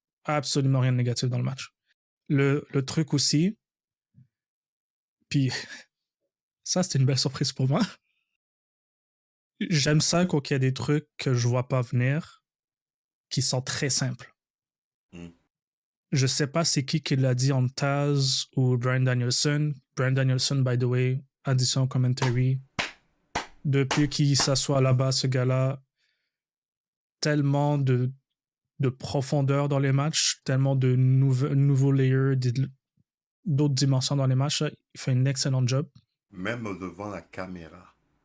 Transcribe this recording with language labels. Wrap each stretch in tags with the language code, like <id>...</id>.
<fr>Absolument rien de négatif dans le match. Le truc aussi, puis ça, c'était une belle surprise pour moi. J'aime ça quand il y a des trucs que je vois pas venir, qui sont très simples. Mm. Je sais pas c'est qui l'a dit en Taz ou Bryan Danielson.</fr> <en>Bryan Danielson, by the way, addition commentary.</en> <fr>Depuis qu'il s'assoit là-bas, ce gars-là, tellement de profondeur dans les matchs, tellement de nouveaux layers, d'autres dimensions dans les matchs. Là. Il fait un excellent job. Même devant la caméra.</fr>